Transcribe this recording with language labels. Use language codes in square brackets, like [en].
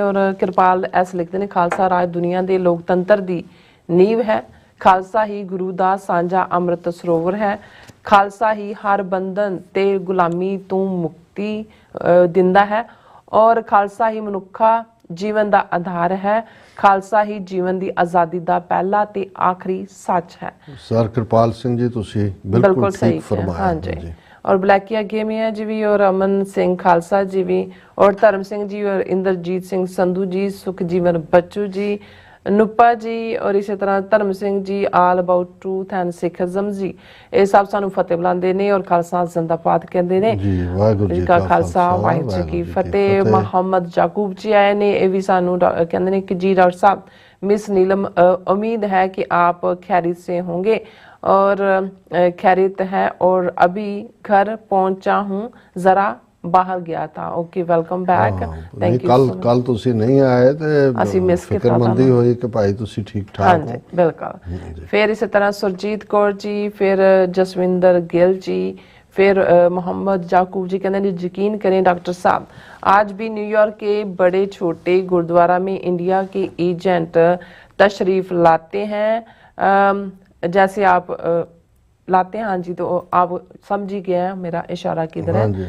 [pa] ਔਰ ਕਿਰਪਾਲ S ਲਿਖਦੇ ਨੇ, ਖਾਲਸਾ ਰਾਜ ਦੁਨੀਆ ਦੇ ਲੋਕਤੰਤਰ ਦੀ ਨੀਂਹ ਹੈ, ਖਾਲਸਾ ਹੀ ਗੁਰੂ ਦਾ ਸਾਂਝਾ ਅੰਮ੍ਰਿਤ ਸਰੋਵਰ ਹੈ, ਖਾਲਸਾ ਹੀ ਹਰ ਬੰਧਨ ਤੇ ਗੁਲਾਮੀ ਤੋਂ ਮੁਕਤੀ ਦਿੰਦਾ ਹੈ, ਔਰ ਖਾਲਸਾ ਹੀ ਮਨੁੱਖਾ ਜੀਵਨ ਦਾ ਆਧਾਰ ਹੈ, ਖਾਲਸਾ ਹੀ ਜੀਵਨ ਦੀ ਆਜ਼ਾਦੀ ਦਾ ਪਹਿਲਾ ਤੇ ਆਖਰੀ ਸੱਚ ਹੈ। ਸਰ ਕਿਰਪਾਲ ਸਿੰਘ ਜੀ ਤੁਸੀਂ ਬਿਲਕੁਲ ਠੀਕ ਫਰਮਾਇਆ। ਹਾਂਜੀ। [hi] और ब्लैकिया गेमिया जी भी और अमन सिंह खालसा जी भी और धर्म सिंह जी और इंद्रजीत सिंह संधू जी, सुखजीवन बच्चू जी, नुपा जी और इसी तरह धर्म Singh ji, all about truth and Sikhism जी, ये सब सानू फतेह बुलाते हैं और खालसा जिंदाबाद कहते हैं जी। वाहिगुरू जी का खालसा, वाहिगुरू जी की फतेह। मोहम्मद याकूब जी आए ने, ये भी सानू कहते हैं कि जी डॉक्टर साहब मिस नीलम, उम्मीद है कि आप खैरियत से होंगे और खैरियत है और अभी घर पहुंचा हूं, जरा बाहर गया था। [en] Okay, welcome back, thank you. [pa] कल ਤੁਸੀਂ ਨਹੀਂ ਆਏ ਤੇ ਅਸੀਂ ਮਿਸ ਕੀਤਾ, ਫਿਕਰਮੰਦੀ ਹੋਈ ਕਿ ਭਾਈ ਤੁਸੀਂ ਠੀਕ ਠਾਕ ਹੋ। ਹਾਂਜੀ ਬਿਲਕੁਲ। ਫਿਰ ਇਸੇ ਤਰ੍ਹਾਂ ਸੁਰਜੀਤ ਕੌਰ ਜੀ, ਫਿਰ ਜਸਵਿੰਦਰ ਗਿੱਲ [hi] जी, फिर मोहम्मद याकूब जी कहते हैं यकीन करें डॉक्टर साहब, आज भी न्यूयॉर्क के बड़े छोटे गुरुद्वारा में इंडिया के एजेंट तशरीफ लाते हैं, जैसे आप लाते हैं। हाँ जी, तो आप समझ ही गए हैं मेरा इशारा किधर है।